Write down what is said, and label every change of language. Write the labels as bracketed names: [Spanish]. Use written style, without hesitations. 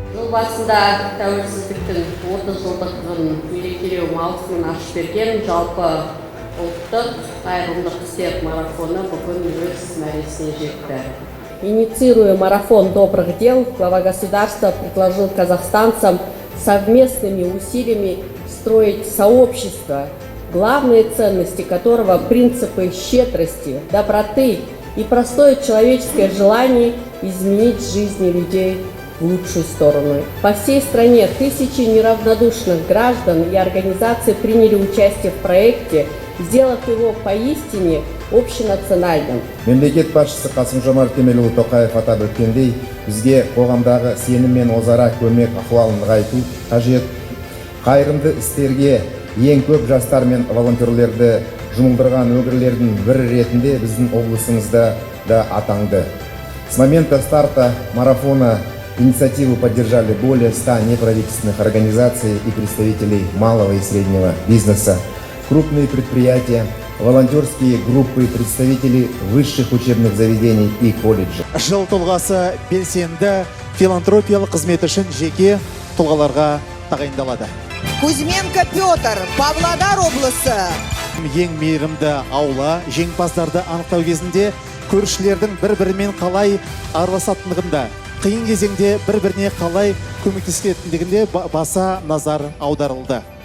[Kazakh] басында тәуелсіздіктің 30 жылдығын мерекелеу маусымын ашып берген жалпы ұлттық қайырымдық істер марафоны бүгін өз мәресіне жетті. [Russian] Инициируя марафон добрых дел, глава государства предложил казахстанцам совместными усилиями строить сообщество, главные ценности которого – принципы щедрости, доброты и простое человеческое желание изменить жизни людей в лучшую сторону. По всей стране тысячи неравнодушных граждан и организаций приняли участие в проекте, сделав его поистине общенациональным. [Kazakh] Мемлекет басшысы Қасым-Жомарт Кемелұлы Тоқаев атап өткендей, бізге қоғамдағы сенім мен өзара көмек ахуалын нығайту қажет. Қайырымды істерге ең көп жастар мен волонтерлерді жұмылдырған өңірлердің бірі ретінде біздің облысымызда да атанды. [Russian] С момента старта марафона инициативу поддержали более 100 неправительственных организаций и представителей малого и среднего бизнеса, крупные предприятия, волонтерские группы, представители высших учебных заведений и колледжей. [Kazakh] Жыл тұлғасы белсенді филантропиялық қызмет үшін жеке тұлғаларға тағайындалады. Кузьменко Петр, Павлодар облысы. Ең мейірімді аула жеңімпаздарды анықтау кезінде көршілердің бір-бірімен қалай араласатындығында, қиын кезеңде бір-біріне қалай көмектесетіндігінде баса назар аударылды.